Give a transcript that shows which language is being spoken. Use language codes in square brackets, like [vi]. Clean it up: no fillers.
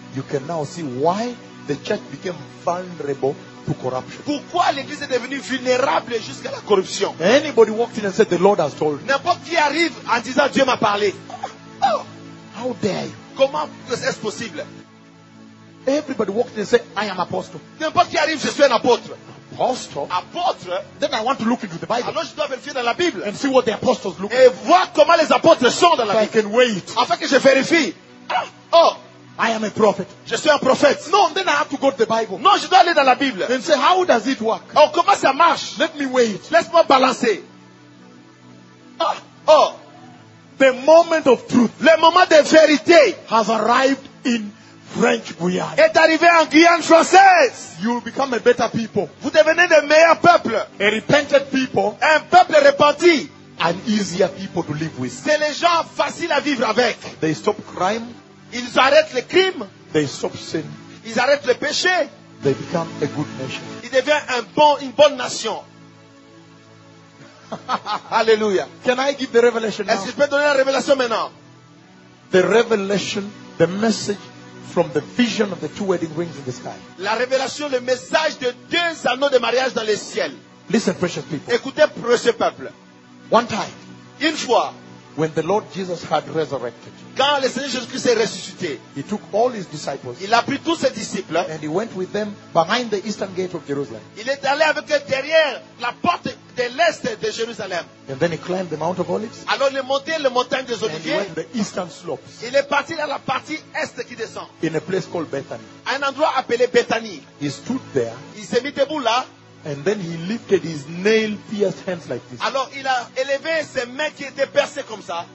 [en] you can now see why the church became vulnerable to corruption. [fr] Pourquoi l'église est devenue vulnérable jusqu'à la corruption? [en] Anybody walked in and said the Lord has told me. [fr] N'importe qui arrive en disant Dieu m'a parlé. [en] How dare you? [fr] Comment est-ce possible? [en] Everybody walked in and said I am apostle. [fr] N'importe qui arrive, je suis un apôtre. [en] Apostle. [fr] Apôtre. [en] Then I want to look into the Bible. [fr] Alors je dois vérifier dans la Bible. [en] And see what the apostles look. [fr] Et voir comment les apôtres sont dans la Bible. [en] I can wait. [fr] Afin que je vérifie. [en] I am a prophet. [fr] Je suis un prophète. [en] No, then I have to go to the Bible. [fr] Non, je dois aller dans la Bible. [en] And say, how does it work? [fr] Oh, comment ça marche? [en] Let me wait. [fr] Laisse-moi balancer. [en] The moment of truth. [fr] Le moment de vérité. [en] Has arrived in French Guiana. [fr] Est arrivé en Guyane française. [en] You will become a better people. [fr] Vous devenez de meilleurs peuples. [en] A repentant people. [fr] Un peuple repenti. [en] An easier people to live with. [fr] C'est les gens faciles à vivre avec. [en] They stop crime. [fr] Ils arrêtent le crime. [en] They stop sin. [fr] Ils arrêtent le péché. [en] They become a good nation. [fr] Ils deviennent un bon, une bonne nation. [en] Hallelujah. Can I give the revelation now? [fr] Est-ce que je peux donner la révélation maintenant? [en] The revelation, the message from the vision of the two wedding rings in the sky. [fr] La révélation, le message de deux anneaux de mariage dans le ciel. [en] Listen, precious people. [fr] Écoutez, précieux peuple. [en] One time. [fr] Une fois. [en] When the Lord Jesus had resurrected, [fr] quand le Seigneur Jésus-Christ est ressuscité, [en] he took all his disciples, [fr] il a pris tous ses disciples, [en] and he went with them behind the eastern gate of Jerusalem. [fr] Il est allé avec eux derrière la porte de l'est de Jérusalem. [en] And then he climbed the Mount of Olives. [fr] Alors il est monté le montagne des Oliviers. [en] And he went to the eastern slopes. [fr] Il est parti dans la partie est qui descend. [en] In a place called Bethany. [fr] À un endroit appelé Bethany. [en] He stood there. [fr] Il s'est mis debout là. [en] And then he lifted his nail-pierced hands like this. [fr] Alors il a élevé ses mains qui étaient percées comme ça.